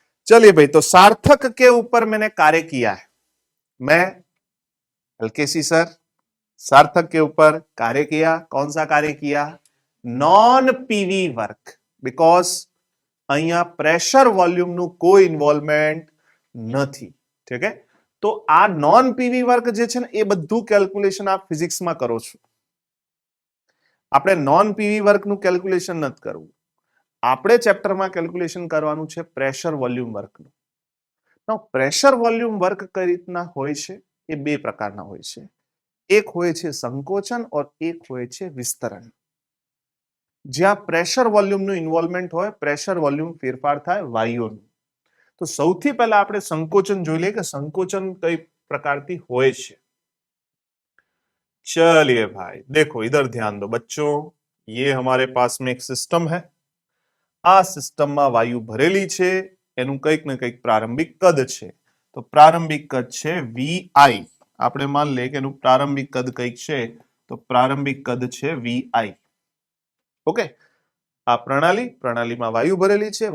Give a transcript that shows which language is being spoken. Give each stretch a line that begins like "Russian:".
Hindi: चलिए भाई, तो सार्थक के ऊपर मैंने कार्य किया है. मैं हल्केसी सर सार्थक के ऊपर कार्य किया. कौन सा कार्य किया? Non PV work.
Gujarati: बिकॉज અહીંયા પ્રેશર વોલ્યુમનું કોઈ ઇન્વોલ્વમેન્ટ નથી. ઠીક છે, તો આ નોન પીવી વર્ક જે છે ને એ બધું કેલ્ક્યુલેશન આપ ફિઝિક્સમાં કરો છો. આપણે નોન પીવી વર્કનું કેલ્ક્યુલેશન નથી કરવું. આપણે ચેપ્ટરમાં કેલ્ક્યુલેશન કરવાનું છે પ્રેશર વોલ્યુમ વર્કનું. નાઉ પ્રેશર વોલ્યુમ વર્ક કઈ રીતના હોય છે? એ બે પ્રકારના હોય છે. એક હોય છે સંકોચન और એક હોય છે વિસ્તરણ. જ્યાં પ્રેશર વોલ્યુમનું ઇન્વોલ્વમેન્ટ હોય, પ્રેશર વોલ્યુમ ફેરફાર થાય વાયુઓનું. તો સૌથી પહેલા આપણે સંકોચન જોઈ લઈએ કે સંકોચન કઈ પ્રकारથી હોય છે.
Hindi: चलिए भाई, देखो इधर ध्यान दो बच्चों. ये हमारे पास में एक सिस्टम है.
Gujarati: આ સિસ્ટમમાં વાયુ ભરેલી છે, એનું કંઈક ને કંઈક પ્રારંભિક કદ છે. તો પ્રારંભિક કદ છે VI. આપણે માન લે કે એનું પ્રારંભિક કદ કંઈક છે, તો પ્રારંભિક કદ છે VI. ઓકે, આ પ્રણાલીમાં વાયુ ભરેલી છે.